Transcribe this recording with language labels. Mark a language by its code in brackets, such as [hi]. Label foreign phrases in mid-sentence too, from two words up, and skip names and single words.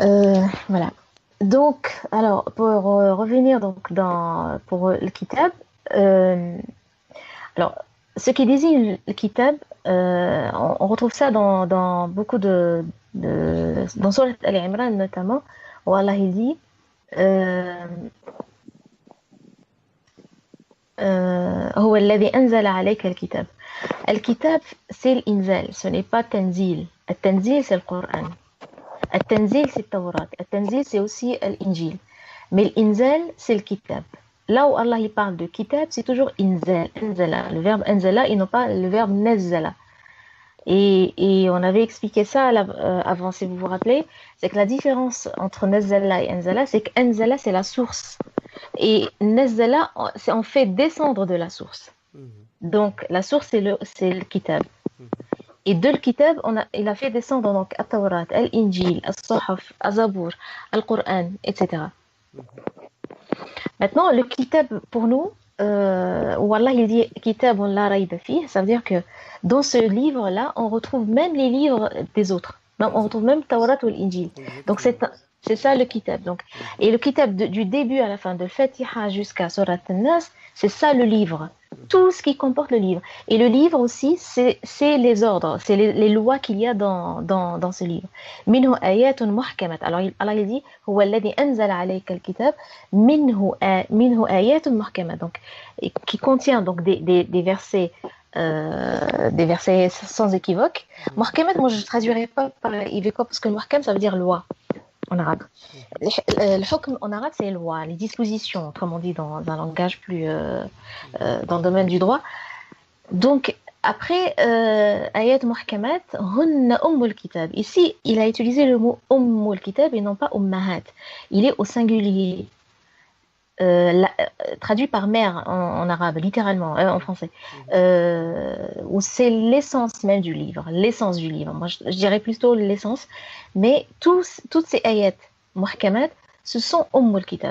[fr] Voilà. Donc, alors, pour revenir donc pour le kitab, euh, alors, ce qui désigne le kitab, on retrouve ça dans beaucoup dans Surat Al-Imran notamment, où Allah il dit [ar] هو الذي أنزل عليك الكتاب. [fr] الكتاب c'est l'inzal, ce n'est pas tanzil. التنزيل c'est le Coran. التنزيل c'est التوراة. التنزيل c'est aussi l'injil. Mais l'inzal c'est le kitab. Là où Allah il parle de kitab, c'est toujours inzal, anzala, le verbe anzala et non pas le verbe nazzala. Et on avait expliqué ça avant, si vous vous rappelez, c'est que la différence entre nazzala et anzala, c'est que anzala c'est la source. Et nazzala, c'est on fait descendre de la source. Donc la source c'est le kitab. Et de le kitab, il a fait descendre donc At-Tawrat, Al-Injil, Al-Sahaf, Al-Zabour, Al-Qur'an, etc. Maintenant, le kitab pour nous, Wallah il dit [ar] كتاب لا ريب في, [fr] ça veut dire que dans ce livre-là, on retrouve même les livres des autres. Donc, on retrouve même Tawrat ou l'Injil. Donc c'est ça le kitab. Donc, et le kitab du début à la fin, de Fatiha jusqu'à Surat An-Nas, c'est ça le livre. Tout ce qui comporte le livre. Et le livre aussi, c'est les ordres, c'est les lois qu'il y a dans ce livre. [ar] منه آيات محكمات. [fr] Alors Allah il dit [ar] هو الذي أنزل عليك الكتاب منه آيات محكمات. [fr] Donc qui contient donc des versets sans équivoque. Muhkamat, moi je ne traduirais pas par équivoque parce que muhkam ça veut dire loi en arabe. Le hukm en arabe c'est loi, les dispositions, comme on dit dans un langage plus dans le domaine du droit. Donc après [ar] آيات محكمات هن أم الكتاب. [fr] Ici il a utilisé le mot [ar] أم الكتاب [fr] et non pas ummahat. Il est au singulier. Traduit par mère en arabe, littéralement, en français, où c'est l'essence même du livre, l'essence du livre. Moi, je dirais plutôt l'essence, mais toutes ces ayats, muhkamat, ce sont [ar] أم الكتاب.